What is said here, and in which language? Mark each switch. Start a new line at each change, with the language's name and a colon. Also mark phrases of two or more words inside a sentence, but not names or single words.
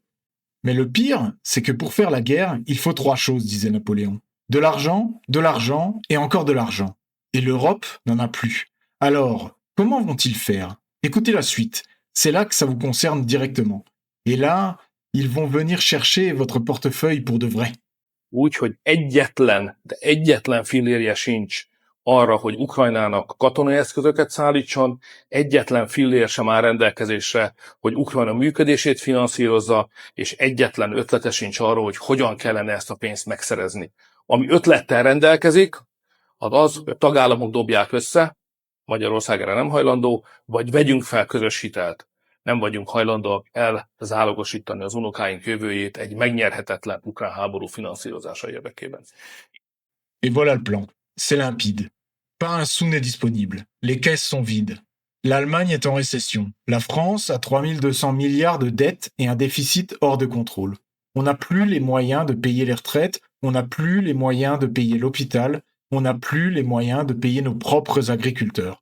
French: Mais le pire, c'est que pour faire la guerre, il faut 3 choses, disait Napoléon. De l'argent et encore de l'argent. Et l'Europe n'en a plus. Alors, comment vont-ils faire? Écoutez la suite. C'est là que ça vous concerne directement. Et là, ils vont venir chercher votre portefeuille pour de vrai.
Hungarian: Úgy, hogy egyetlen fillérje sincs arra, hogy Ukrajnának katonai eszközöket szállítson, egyetlen fillér sem áll rendelkezésre, hogy Ukrajna működését finanszírozza, és egyetlen ötlete sincs arra, hogy hogyan kellene ezt a pénzt megszerezni. Ami ötlettel rendelkezik, az, hogy a tagállamok dobják össze, Magyarország erre nem hajlandó, vagy vegyünk fel közös hitelt. Nem vagyunk hajlandóak elzálogosítani az unokáink jövőjét egy megnyerhetetlen ukrán háború finanszírozása érdekében.
French: Et voilà le plan. C'est limpide. Pas un sou n'est disponible. Les caisses sont vides. L'Allemagne est en récession. La France a 3200 milliards de dettes et un déficit hors de contrôle. On n'a plus les moyens de payer les retraites, on n'a plus les moyens de payer l'hôpital, on n'a plus les moyens de payer nos propres agriculteurs.